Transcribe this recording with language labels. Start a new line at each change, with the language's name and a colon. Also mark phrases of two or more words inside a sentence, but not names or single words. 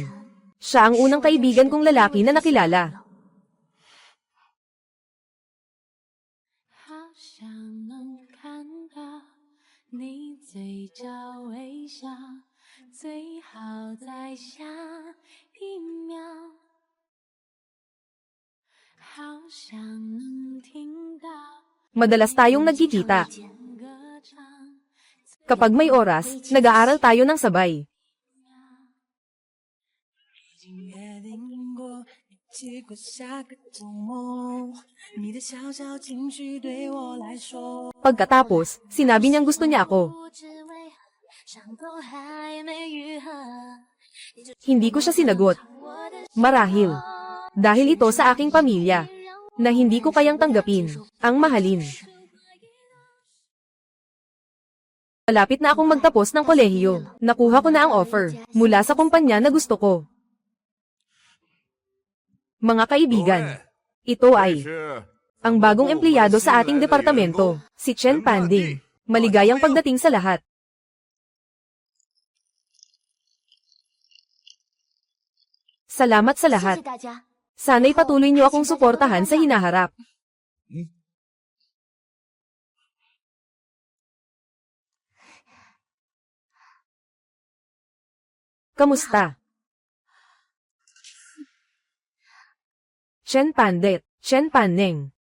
Filipino: Siya ang unang kaibigan kong lalaki na nakilala.
Chinese: 好想能看到你嘴角微笑，最好在下一秒。好想能听到
Filipino: Madalas tayong nagkikita.
Chinese: 间歌唱。
Filipino: Kapag may oras, nag-aaral tayo ng sabay.
Chinese: 已经约定过，一起过下个周末。你的小小情绪对我来说，
Filipino: Pagkatapos, sinabi niyang gusto niya ako.
Chinese: 不知为何，伤口还没愈合。
Filipino: Hindi ko siya sinagot. Marahil. Dahil ito sa aking pamilya, na hindi ko kayang tanggapin, ang mahalin. Malapit na akong magtapos ng kolehiyo. Nakuha ko na ang offer, mula sa kumpanya na gusto ko. Mga kaibigan, ito ay ang bagong empleyado sa ating departamento, si Chen Panding. Maligayang pagdating sa lahat. Salamat sa
Chinese: 谢
Filipino: lahat.
Chinese: 谢大家。
Filipino: Sana'y patuloy niyo akong suportahan sa hinaharap. Kamusta? Chen Pandet, Chen Paneng.